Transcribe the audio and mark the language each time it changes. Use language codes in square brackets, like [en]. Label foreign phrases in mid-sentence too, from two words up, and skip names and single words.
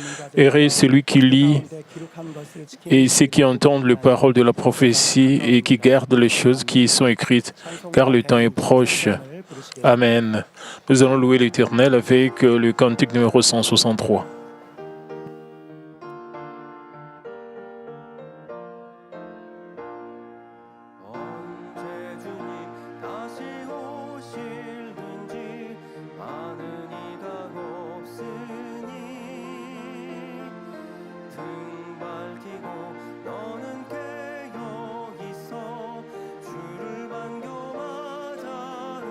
[fr] Heureux [ko] 자들 [fr] celui qui lit [ko] 가운데 기록한 것을 지키는 [fr] et ceux qui entendent les paroles de la prophétie et qui gardent les choses qui y sont écrites, car le temps est proche. Amen. Nous allons louer l'Éternel avec le cantique numéro 163. [ko] 언제 주님 다시 오실든지 많은 이가 없으니 등 밝히고 너는 깨어 있어 주를 반겨 맞아라.